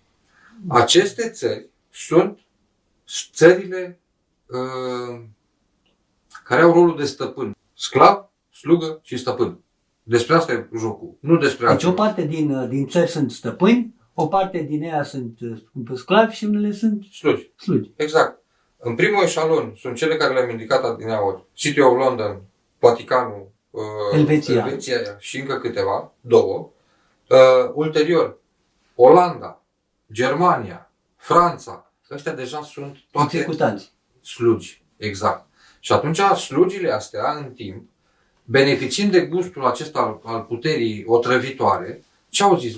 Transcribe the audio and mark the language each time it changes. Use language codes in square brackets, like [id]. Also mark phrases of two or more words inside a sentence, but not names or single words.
[ro] Aceste țări sunt țările care au rolul de stăpân. Sclav, slugă și stăpân. Despre asta e jocul, nu despre Deci altceva. o parte din țări sunt stăpâni, o parte din ea sunt sclavi și unele sunt slugi. Exact. În primul eșalon sunt cele care le-am indicat adineauri. City of London, Vaticanul, Elveția și încă câteva, două. Ulterior, Olanda, Germania, Franța. Ăștia deja sunt toate executanți. Slugi. Exact. Și atunci slugile astea, în timp, beneficiind de gustul acesta al puterii otrăvitoare, ce au zis?